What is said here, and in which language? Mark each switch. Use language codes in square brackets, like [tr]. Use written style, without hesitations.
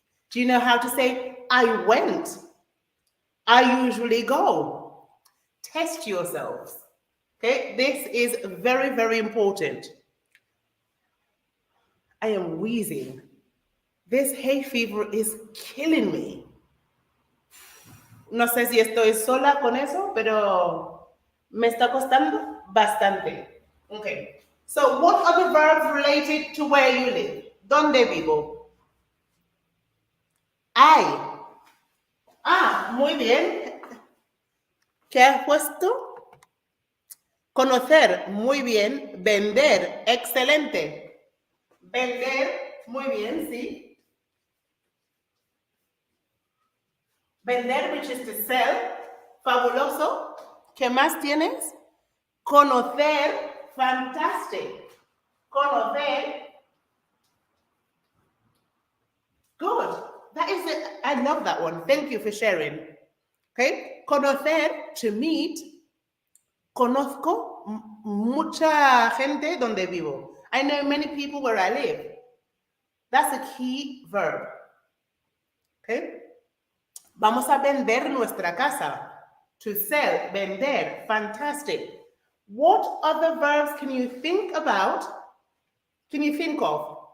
[en] Do you know how to say, I went? I usually go. Test yourselves. Okay, this is very, very important. I am wheezing. This hay fever is killing me. [es] No sé si estoy sola con eso, pero me está costando bastante. [en] Okay. So, what are the verbs related to where you live? [es] ¿Dónde vivo? Hay. Ah, muy bien. ¿Qué has puesto? Conocer, muy bien. Vender, excelente. Vender, muy bien, sí. [en] Vender, which is to sell, fabuloso. [es] ¿Qué más tienes? Conocer, [en] fantastic. Conocer, good. That is it. I love that one. Thank you for sharing. Okay. Conocer, to meet. [es] Conozco mucha gente donde vivo. [en] I know many people where I live. That's a key verb. Okay. [es] Vamos a vender nuestra casa. [en] To sell, [es] vender, [en] fantastic. What other verbs can you think about? Can you think of?